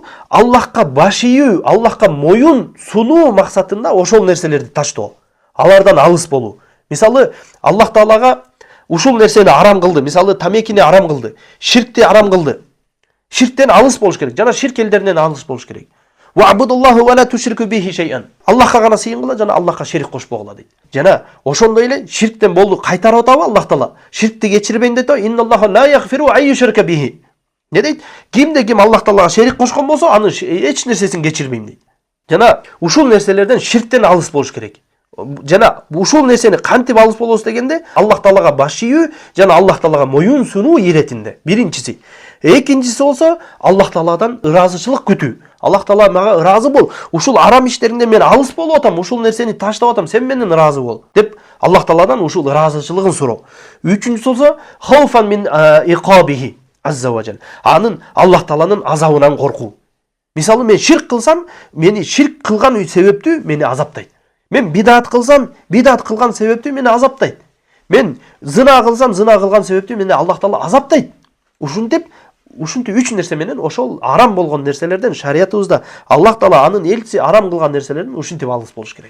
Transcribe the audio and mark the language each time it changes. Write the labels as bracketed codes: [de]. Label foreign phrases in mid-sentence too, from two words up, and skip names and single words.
[ky] Аллахка баш ийүү, Аллахка моюн сунуу максатында ошол нерселерди таштоо. Алардан алыс болуу. Мисалы, Аллах Таалага ушул нерсени арам кылды. Мисалы, тамекини арам кылды, ширкти арам кылды. Ширктен алыс болуш керек. Жана ширк элдеринен алыс болуш керек. [ar] "واعبدوا الله ولا تشركوا به شيئا". [ky] Аллахка гана сыйынгыла жана Аллахка шерик кошпогула дейт. Жана ошондой эле ширктен болду кайтарып атабы Аллах Таала? Ширкти кечирбейм дейт. [ar] "إن الله لا يغفر أن يشرك به". [ky] Не дейт? Кимде ким Аллах Таалага шерик кошкон болсо, аны эч нерсесин кечирбейм дейт. Жана ушул нерселерден ширктен алыс болуш керек. жана ушул нерсени кантип алыс болобуз дегенде Аллах Таалага баш ийүү жана Аллах Таалага моюн сунуу иретинде. Биринчиси. Экинчиси болсо Аллах Тааладан ыраазычылык күтүү. Аллах Таала мага ыраазы бол. Ушул арам иштеринде мен алыс болуп атам, ушул нерсени таштап атам, сен менден ыраазы бол деп Аллах Тааладан ушул ыраазычылыгын суроо. Үчүнчүсү болсо [ar] خوفا من عقابه عز وجل. [ky] Анын Аллах Тааланын азабынан коркуу. Мисалы мен ширк кылсам, мени ширк кылган себептүү мени азаптайт. Мен бидат кылсам, бидат кылган себептүү мени азаптайт. Мен зына кылсам, зына кылган себептүү мени Аллах Таала азаптайт. Ушинтип үч нерсе менен ошол арам болгон нерселерден шариятыбызда Аллах Таала анын элчиси арам кылган нерселерден ушинтип алыс болуш керек.